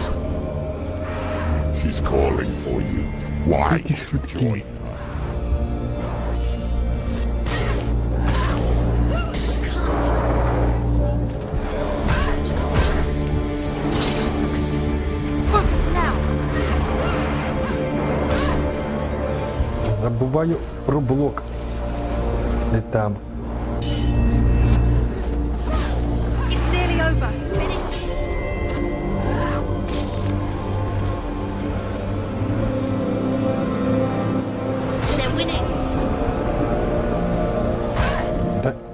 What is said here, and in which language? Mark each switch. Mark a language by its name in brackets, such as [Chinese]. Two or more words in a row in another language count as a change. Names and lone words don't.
[English] She's calling for you. Why don't you join her? Focus now. [Ukrainian] Забуваю про блок. Не там. [English] It's nearly over. Finish. They're winning. [Ukrainian] Так.